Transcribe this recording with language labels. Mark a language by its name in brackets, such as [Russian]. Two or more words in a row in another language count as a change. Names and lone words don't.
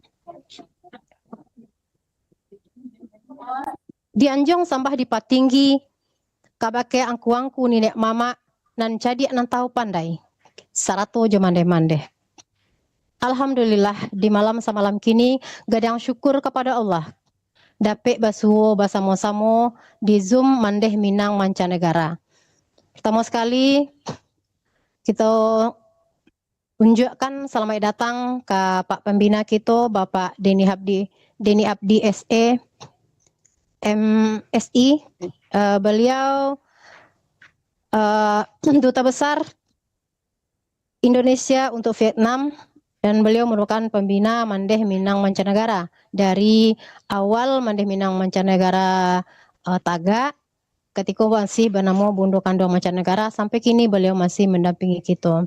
[Minangkabau] Di Anjong sambah di Patinggi, kabake angkuangku nenek mama, nan cadiak nan tahu pandai. Sarato jo mande-mande. Alhamdulillah di malam semalam kini gadang syukur kepada Allah. Dapet basuo basamo-samo di Zoom mandeh Minang mancanegara. [Indonesian] Pertama sekali kita unjukkan selamat datang ke Pak Pembina kita Bapak Deni Abdi SE MSI. Beliau Duta Besar Indonesia untuk Vietnam dan beliau merupakan pembina Mandeh Minang Mancanegara dari awal Mandeh Minang Mancanegara Taga ketika masih bernama Bundo Kandung Mancanegara sampai kini beliau masih mendampingi kita.